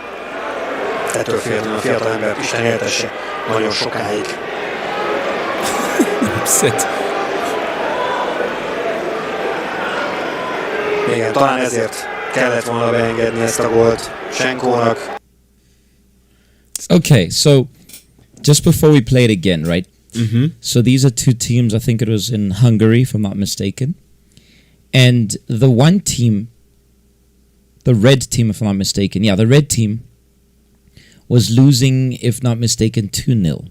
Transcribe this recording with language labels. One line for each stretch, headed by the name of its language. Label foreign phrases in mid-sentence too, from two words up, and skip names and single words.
Hungarian: Ettől féltően a fiatalember Isten éltesse nagyon sokáig.
English: Upset.
Hungarian: Igen, talán ezért kellett volna beengedni ezt a gólt Senkónak.
English: Okay, so just before we play it again, right? So these are two teams, I think it was in Hungary, if I'm not mistaken. And the one team, the red team, if I'm not mistaken, the red team was losing, if not mistaken, 2-0.